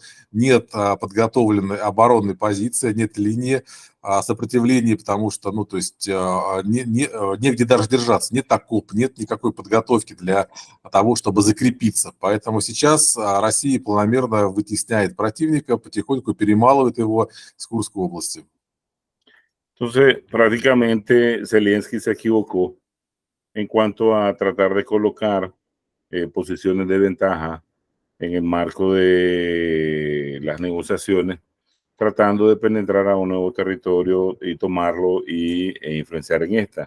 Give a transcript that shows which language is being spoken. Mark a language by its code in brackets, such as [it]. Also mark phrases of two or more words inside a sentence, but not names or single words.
[ru] Нет подготовленной оборонной позиции, нет линии сопротивления, потому что, ну, то есть негде даже держаться, нет окоп, нет никакой подготовки для того, чтобы закрепиться. Поэтому сейчас Россия планомерно вытесняет противника, потихоньку перемалывает его с Курской области. [es] Entonces, prácticamente Zelensky se equivocó en cuanto a tratar de colocar posiciones de ventaja en el marco de las negociaciones, tratando de penetrar a un nuevo territorio y tomarlo e influenciar en esta.